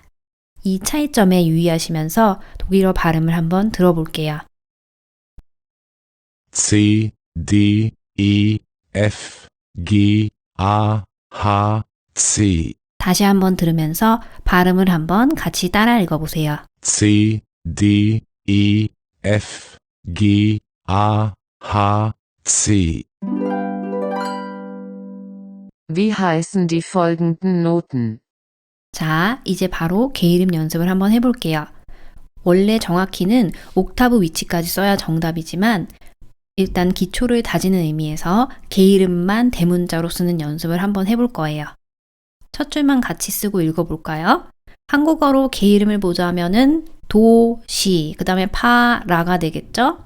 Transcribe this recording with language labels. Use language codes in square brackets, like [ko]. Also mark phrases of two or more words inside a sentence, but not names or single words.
[ko] 이 차이점에 유의하시면서 독일어 발음을 한번 들어볼게요. [de] C, D, E, F, G, A, H, C. [ko] 다시 한번 들으면서 발음을 한번 같이 따라 읽어보세요. [de] C, D, E, F, G, A, H, C. Wie heißen die folgenden Noten? [ko] 자, 이제 바로 개 이름 연습을 한번 해볼게요. 원래 정확히는 옥타브 위치까지 써야 정답이지만 일단 기초를 다지는 의미에서 개 이름만 대문자로 쓰는 연습을 한번 해볼 거예요. 첫 줄만 같이 쓰고 읽어볼까요? 한국어로 개 이름을 보자면은 도, 시, 그 다음에 파, 라가 되겠죠?